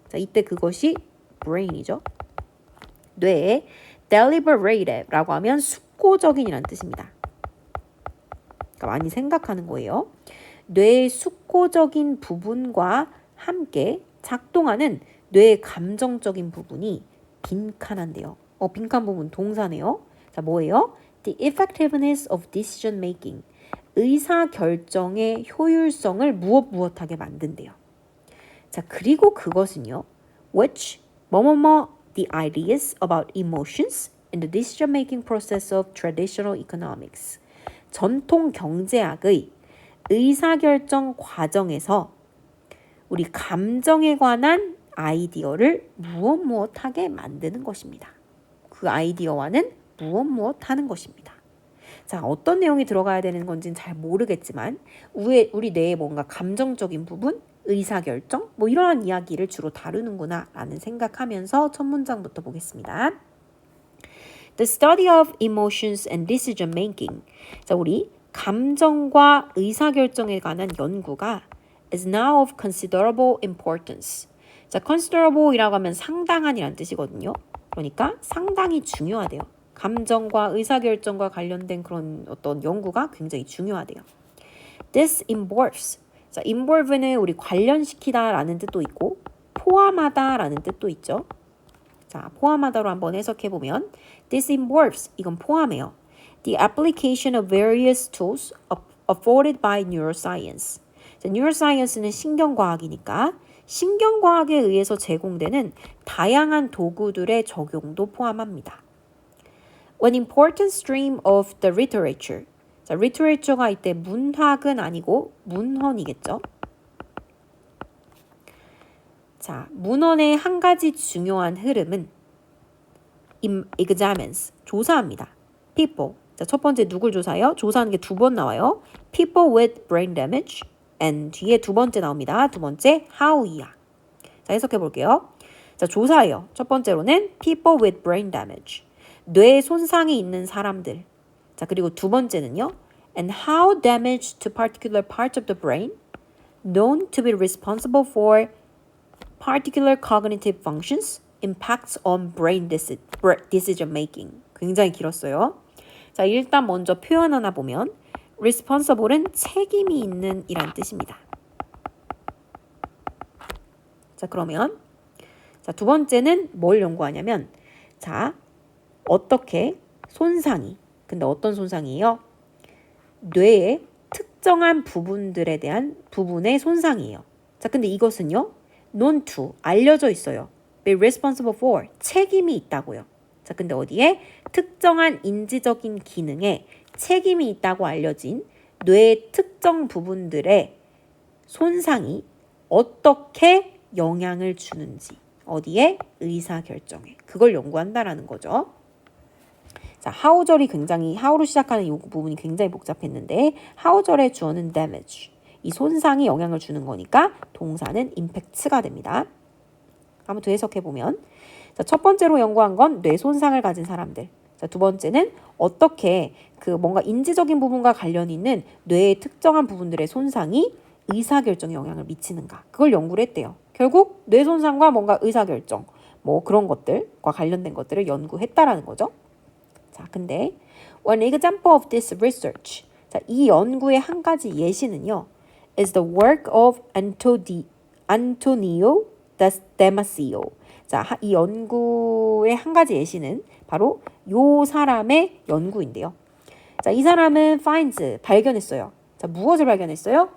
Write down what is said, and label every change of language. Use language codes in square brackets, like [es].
[ko] 자, 이때 그것이 brain이죠. 뇌의 deliberated라고 하면 숙고적인이라는 뜻입니다. 그러니까 많이 생각하는 거예요. 뇌의 숙고적인 부분과 함께 작동하는 뇌의 감정적인 부분이 빈칸한데요. 빈칸 부분 동사네요. 자, 뭐예요? [en] The effectiveness of decision making. [ko] 의사 결정의 효율성을 무엇하게 만든대요. 자, 그리고 그것은요. [en] which the ideas about emotions in the decision-making process of traditional economics. [ko] 전통 경제학의 의사결정 과정에서 우리 감정에 관한 아이디어를 무엇하게 만드는 것입니다. 그 아이디어와는 무엇하는 것입니다. 자, 어떤 내용이 들어가야 되는 건지는 잘 모르겠지만 우리 뇌의 뭔가 감정적인 부분, 의사결정, 이러한 이야기를 주로 다루는구나 라는 생각하면서 첫 문장부터 보겠습니다. [en] The study of emotions and decision making. [ko] 자, 우리 감정과 의사결정에 관한 연구가 [en] is now of considerable importance. [ko] 자, considerable이라고 하면 상당한이라는 뜻이거든요. 그러니까 상당히 중요하대요. 감정과 의사결정과 관련된 그런 어떤 연구가 굉장히 중요하대요. [en] This involves. [ko] 자, involve는 우리 관련시키다 라는 뜻도 있고 포함하다 라는 뜻도 있죠. 자, 포함하다로 한번 해석해보면 [en] This involves. [ko] 이건 포함해요. [en] The application of various tools afforded by neuroscience. [ko] 자, neuroscience는 신경과학이니까 신경과학에 의해서 제공되는 다양한 도구들의 적용도 포함합니다. [en] An important stream of the literature. [ko] 자, literature가 이때 문학은 아니고 문헌이겠죠. 자, 문헌의 한 가지 중요한 흐름은 examines, 조사합니다. [en] people. [ko] 자, 첫 번째 누굴 조사해요? 조사하는 게 두 번 나와요. [en] people with brain damage. [ko] and 뒤에 두 번째 나옵니다. 두 번째 how이야. 자, 해석해 볼게요. 자, 조사해요. 첫 번째로는 [en] people with brain damage. [ko] 뇌 손상이 있는 사람들. 자, 그리고 두 번째는요. [en] And how damage to particular parts of the brain known to be responsible for particular cognitive functions impacts on brain decision making. [ko] 굉장히 길었어요. 자, 일단 먼저 표현 하나 보면 responsible은 책임이 있는 이란 뜻입니다. 자, 그러면 자, 두 번째는 뭘 연구하냐면 자, 어떻게 손상이 근데 어떤 손상이에요? 뇌의 특정한 부분들에 대한 부분의 손상이에요. 자, 근데 이것은요. [en] known to [ko] 알려져 있어요. [en] be responsible for [ko] 책임이 있다고요. 자, 근데 어디에 특정한 인지적인 기능에 책임이 있다고 알려진 뇌의 특정 부분들의 손상이 어떻게 영향을 주는지 어디에? 의사결정에. 그걸 연구한다라는 거죠. 자, how절이 굉장히 how로 시작하는 이 부분이 굉장히 복잡했는데 how절의 주어는 damage. 이 손상이 영향을 주는 거니까 동사는 impact가 됩니다. 한번 더 해석해 보면 자, 첫 번째로 연구한 건 뇌 손상을 가진 사람들. 자, 두 번째는 어떻게 그 뭔가 인지적인 부분과 관련이 있는 뇌의 특정한 부분들의 손상이 의사결정에 영향을 미치는가. 그걸 연구를 했대요. 결국 뇌 손상과 뭔가 의사결정 뭐 그런 것들과 관련된 것들을 연구했다라는 거죠. 자, 근데 [en] one example of this research. [ko] 자, 이 연구의 한 가지 예시는요. [en] is the work of Antonio Damasio. [ko] 자, 이 연구의 한 가지 예시는 바로 요 사람의 연구인데요. 자, 이 사람은 finds 발견했어요. 자, 무엇을 발견했어요?